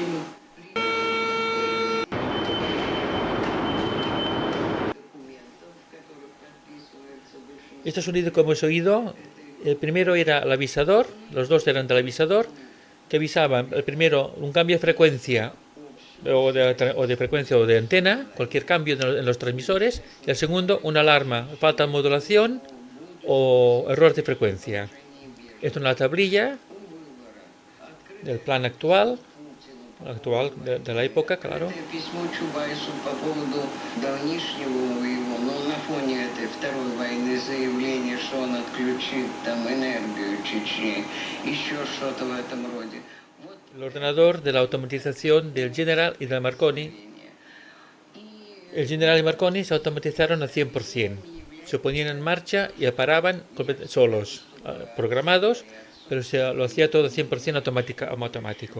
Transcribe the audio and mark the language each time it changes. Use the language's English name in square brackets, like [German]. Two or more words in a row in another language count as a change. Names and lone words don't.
[Spanish] Este sonido que hemos oído, el primero era el avisador, los dos eran del avisador, que avisaban, el primero, un cambio de frecuencia o de frecuencia o de antena, cualquier cambio en los transmisores, y el segundo, una alarma, falta de modulación o error de frecuencia. Esto es una tablilla del plan actual de la época, claro. [Russian] Письмо Чубайсу по поводу давнишнего его, но на фоне этой второй войны заявление, что он отключит там энергию Чечни, еще что-то в этом роде. [Spanish] El ordenador de la automatización del General y del Marconi. El General y Marconi se automatizaron al 100%. Se ponían en marcha y paraban solos, programados, pero lo hacía todo 100% automático.